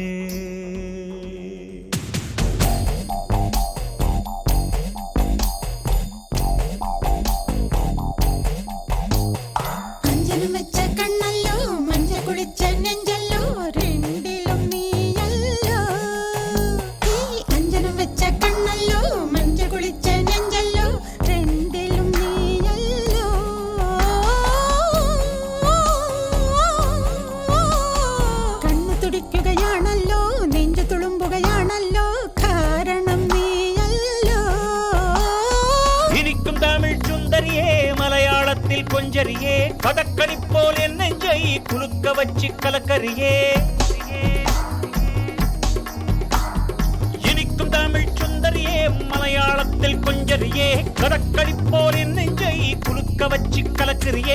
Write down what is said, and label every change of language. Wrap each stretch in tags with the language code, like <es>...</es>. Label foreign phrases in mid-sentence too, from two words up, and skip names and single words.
<ml>അഞ്ചനം വച്ച കണ്ണല്ലോ മഞ്ഞ കുളിച്ച നെഞ്ചല്ലോ രണ്ടിലും നീ അല്ലോ. അഞ്ചനം വച്ച കണ്ണല്ലോ മഞ്ഞ കുളിച്ച നെഞ്ചല്ലോ രണ്ടിലും നീ അല്ലോ. കണ്ണു തുടിക്കുകയാണല്ലോ നെഞ്ചു തുളുമ്പുകയാണല്ലോ കാരണം നീയല്ലോ.</ml> <ta>இனிக்கும் தமிழ் சுந்தரியே மலையாளத்தில் கொஞ்சரியே கடற்கடிப்போல் என் நெஞ்சை குலுக்க வச்சு கலக்கரியே. இனிக்கும் தமிழ் சுந்தரியே மலையாளத்தில் கொஞ்சரியே கடற்கடிப்போல் என் நெஞ்சை குலுக்க வச்சு கலக்கரியே.</ta>